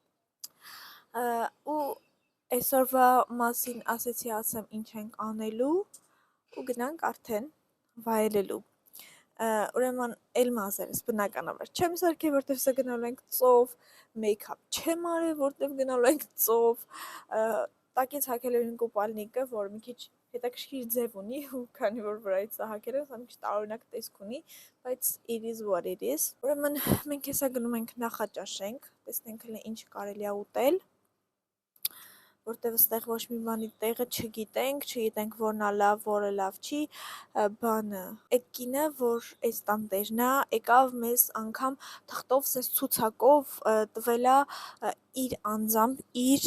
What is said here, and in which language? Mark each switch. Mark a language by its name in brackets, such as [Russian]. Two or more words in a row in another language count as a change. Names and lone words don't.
[Armenian] ու այսօրվա մասին ասեցի ասեմ ինչ ենք անելու, ու գնանք արդեն վայելելու, ուրեմն էլ մազերս բնականաբար չեմ սարքել, որտև սա գնալու ենք ծով, մեյքափ չեմ արել, որտև գնալու ենք ծով, տակից հակել եմ կոպալնիկը, որ մի քիչ հետաքրքիր ձև ունի, ու քանի որ վրայից սա հակել եմ, սա մի քիչ տարօրինակ տեսք ունի, բայց [English] it is what it is։ [Armenian] Ուրեմն մենք հեսա գնում ենք նախաճաշենք, տեսնենք ինչ կարելի է ուտել։ որտեղ այստեղ ոչ մի բանի տեղը չգիտենք որն է լավ, որը լավ չի, բանը։ Այդ կինը, որ այս տան տերն է, եկավ մեզ անգամ թղթով սես ցուցակով տվել է իր անձամբ իր